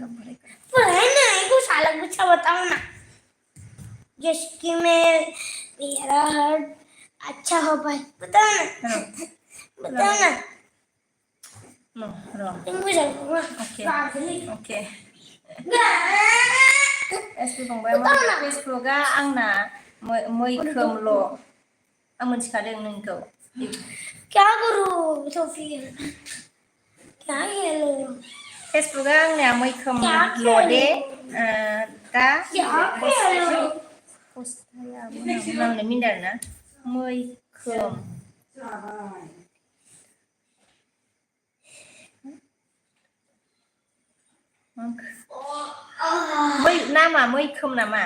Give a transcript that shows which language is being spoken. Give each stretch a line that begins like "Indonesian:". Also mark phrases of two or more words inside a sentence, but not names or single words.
Hindi: पढ़ाई नहीं, कुछ अलग अच्छा बताओ ना, जिसकी मेरा हार्ट अच्छा हो पाए। बताओ ना, बताओ ना।
Bodo: ओके एसपि फंबाय फेसबुकआ आंना मैखोमल'। आं मोनथिखादों नोंखौ।
Hindi: क्या करूं सोफिया, क्या खेलूं?
Bodo: फेसबुकआ आंनिया मैखोमल' दे। दा नांनो मिनदों आरोना मैखोम। नामा मैखोम नामा?